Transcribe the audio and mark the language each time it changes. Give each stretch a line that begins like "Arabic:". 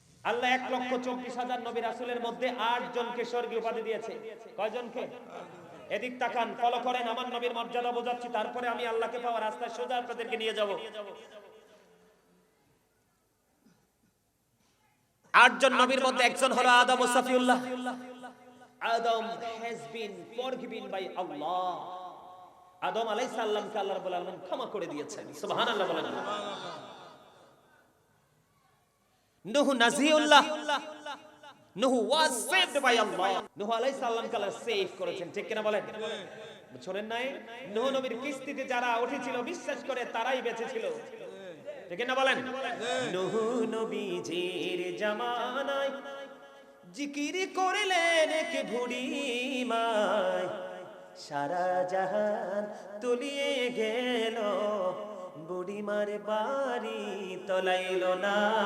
Bangla: আল্লাহ 1,24,000 নবী রাসূলের মধ্যে 8 জনকে স্বর্গীয় উপাধি দিয়েছে। কয়জনকে? এদিক তাকান, ফলো করেন, আমার নবীর মর্যাদা বোঝাচ্ছি, তারপরে আমি আল্লাহকে পাওয়ার রাস্তায় সোজা আপনাদেরকে নিয়ে যাব। 8 জন নবীর মধ্যে একজন হলো আদম ও সফিউল্লাহ।
English: Adam has been forgiven by Allah.
Bangla: আদম আলাইহিস সালামকে আল্লাহ রাব্বুল আলামিন ক্ষমা করে দিয়েছেন। সুবহানাল্লাহ বলেন।
English: নূহ নাজিউল্লাহ, নূহ was saved by Allah.
Bangla: নূহ আলাইহিস সালামকে আল্লাহ সেভ করেছেন, ঠিক কিনা বলেন? শুনেন নাই, নূহ নবীর কিস্তিতে যারা উঠেছিল বিশ্বাস করে তারাই বেঁচে ছিল, ঠিক না বলেন? নূহ নবীজির জামানায় জিকির করলেন কে বুড়িমায়, সারা জাহান তলিয়ে গেল, বুড়িমার বাড়ি তলাইল না।